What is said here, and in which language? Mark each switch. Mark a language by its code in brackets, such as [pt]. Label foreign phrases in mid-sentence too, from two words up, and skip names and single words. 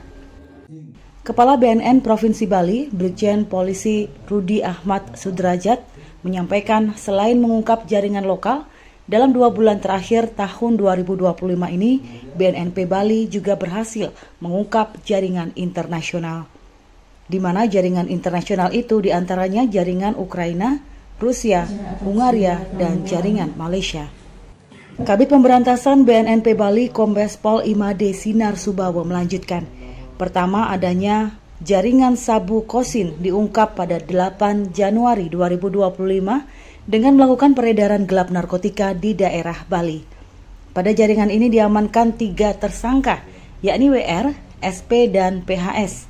[id] Kepala BNN Provinsi Bali, Brigjen Polisi Rudi Ahmad Sudrajat, menyampaikan selain mengungkap jaringan lokal, dalam 2 bulan terakhir tahun 2025 ini, BNNP Bali juga berhasil mengungkap jaringan internasional. Di mana jaringan internasional itu diantaranya jaringan Ukraina, Rusia, Hungaria, dan jaringan Malaysia. Kabid Pemberantasan BNNP Bali Kombes Pol Imade Sinar Subawo melanjutkan, pertama, adanya jaringan sabu kosin diungkap pada 8 Januari 2025 dengan melakukan peredaran gelap narkotika di daerah Bali. Pada jaringan ini diamankan 3 tersangka, yakni WR, SP, dan PHS.